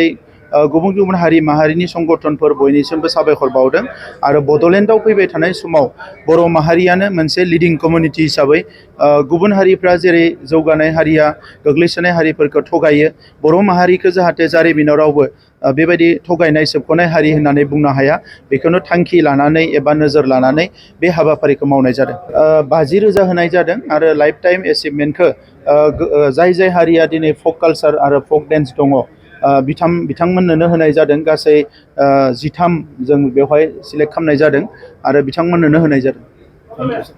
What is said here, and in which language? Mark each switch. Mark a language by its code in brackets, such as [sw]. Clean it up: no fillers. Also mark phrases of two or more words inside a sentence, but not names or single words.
[brx] गुबुन हारि माहारिनि संगठनफोर बयनिसिमबो साबायखर बावदों आरो बडलेण्डआव फैबाय थानाय समाव बर' माहारियानो मोनसे [en] leading community [brx] हिसाबै गुबुन हारिफ्रा जेरै जौगानाय हारिया गोग्लैसोनाय हारिफोरखौ थगायो, बर' माहारिखौ जाहाथे जारिमिनाव रावबो बेबायदि थगायनाय सोबख'नाय हारि होननानै बुंनो हाया बेखौनो थांखि लानानै एबा नोजोर लानानै बे हाबाफारिखौ मावनाय जादों। 50,000 होनाय जादों आरो लाइफ टाइम एचिभमेन्टखौ जाय हारिया दिनै [en] folk culture [brx] आरो [en] folk dance [brx] दङ बिथांमोननोनो होनाय जादों। गासै 13 जों बेवहाय सिलेक्ट खालामनाय जादों आरो बिथांमोननोनो होनाय जादों।